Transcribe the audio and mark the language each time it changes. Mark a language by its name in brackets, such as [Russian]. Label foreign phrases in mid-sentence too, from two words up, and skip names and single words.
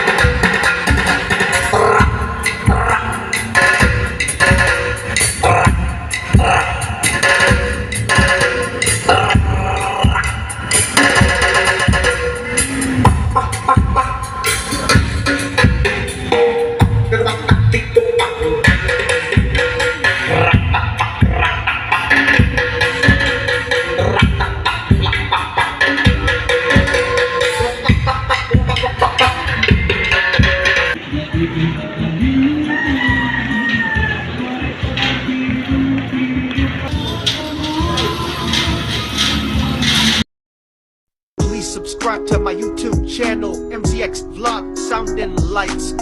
[English] Rak, rak. Tutubak, tak, tiktok, tak. Rak, tak, tak, rak, tak, tak. Rak, tak, tak, lak, tak, tak. Lak, tak, tak, tak, lak, tak, tak, tak. Please subscribe to my YouTube channel, MCX Vlog Sound and Lights.